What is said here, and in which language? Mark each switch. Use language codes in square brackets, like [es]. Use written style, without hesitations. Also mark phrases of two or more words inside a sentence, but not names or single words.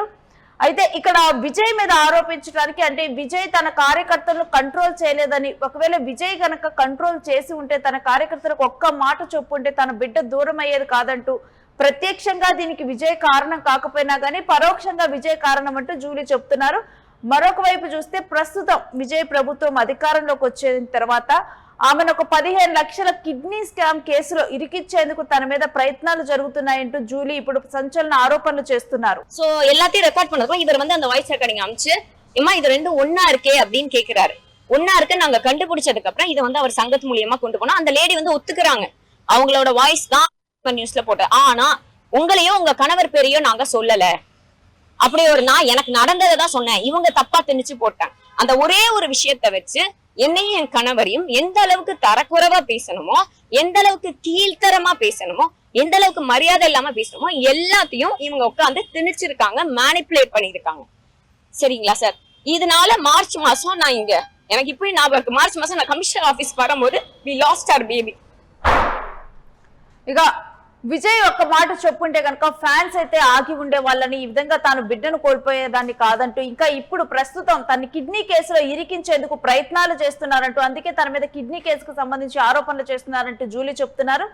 [te] అయితే ఇక్కడ విజయ్ మీద ఆరోపించడానికి అంటే విజయ్ తన కార్యకర్తలను కంట్రోల్ చేయలేదని, ఒకవేళ విజయ్ కనుక కంట్రోల్ చేసి ఉంటే తన కార్యకర్తలకు ఒక్క మాట చెప్పుంటే తన బిడ్డ దూరం అయ్యేది కాదంటూ, ప్రత్యక్షంగా దీనికి విజయ్ కారణం కాకపోయినా కానీ పరోక్షంగా విజయ్ కారణం అంటూ జూలీ చెప్తున్నారు. మరొక వైపు చూస్తే ప్రస్తుతం విజయ్ ప్రభుత్వం అధికారంలోకి వచ్చిన తర్వాత ఆమెను ఒక 15 లక్షల [en] kidney scam [te] కేసులో ఇరికిచ్చేందుకు తన మీద ప్రయత్నాలు జరుగుతున్నాయంటూ జూలీ ఇప్పుడు సంచలన ఆరోపణలు చేస్తున్నారు. [ta] சோ எல்லாத்தையும் ரெக்கார்ட் பண்ணதும் இவர் வந்து அந்த [en] voice recording [ta] அமிச்சு இம்மா இது ரெண்டும் ஒன்னா இருக்கே அப்படின்னு கேக்குறாரு. ஒன்னா இருக்கு நாங்க கண்டுபிடிச்சதுக்கு அப்புறம் இதை வந்து அவர் சங்கத்து மூலியமா கொண்டு போனா அந்த லேடி வந்து ஒத்துக்குறாங்க. அவங்களோட வாய்ஸ் தான் நியூஸ்ல போட்ட. ஆனா உங்களையோ உங்க கணவர் பேரையோ நாங்க சொல்லல. அப்படி ஒரு நான் எனக்கு நடந்ததை தான் சொன்னேன். இவங்க தப்பா திணிச்சு போட்டாங்க. அந்த ஒரே ஒரு விஷயத்த வச்சு என்னையும் என் கணவரையும் எந்த அளவுக்கு தரக்குறைவா பேசணுமோ, எந்த அளவுக்கு கீழ்த்தரமா பேசணுமோ, எந்த அளவுக்கு மரியாதை இல்லாம பேசணுமோ எல்லாத்தையும் இவங்க உட்காந்து திணிச்சிருக்காங்க, மேனிப்புலேட் பண்ணிருக்காங்க. சரிங்களா சார்? இதனால மார்ச் மாசம் நான் இங்க எனக்கு இப்படி ஞாபகம் இருக்கு. மார்ச் மாசம் நான் [en] commissioner office [ta] வரும்போது [en] we lost our baby. [te] ఇక విజయ్ ఒక్క మాట చెప్పుంటే కనుక ఫ్యాన్స్ అయితే ఆగి ఉండే వాళ్ళని, ఈ విధంగా తాను బిడ్డను కోల్పోయేదాన్ని కాదంటూ, ఇంకా ఇప్పుడు ప్రస్తుతం తన కిడ్నీ కేసులో ఇరికించేందుకు ప్రయత్నాలు చేస్తున్నారంటూ, అందుకే తన మీద కిడ్నీ కేసుకు సంబంధించి ఆరోపణలు చేస్తున్నారంటూ జూలీ చెప్తున్నారు.